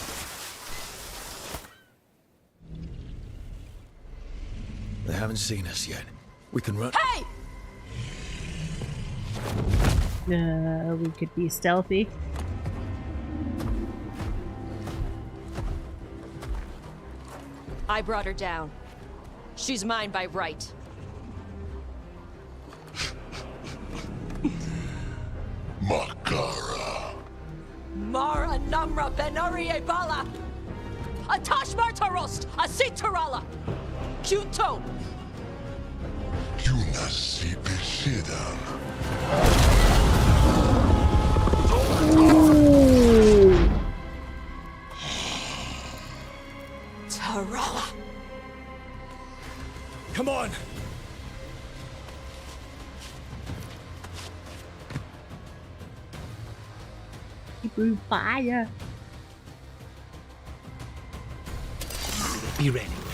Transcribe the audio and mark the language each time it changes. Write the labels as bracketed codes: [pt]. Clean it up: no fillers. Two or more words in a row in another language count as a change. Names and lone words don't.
[en] They haven't seen us yet. We can run. Hey! We could be stealthy. I brought her down. She's mine by right. Makara. Mara Namra Benari Bala! Atash Martarost! Asitarala! Kuto! Yunasi Beshidan. Tarala! Come on. Hebrew fire. Be ready.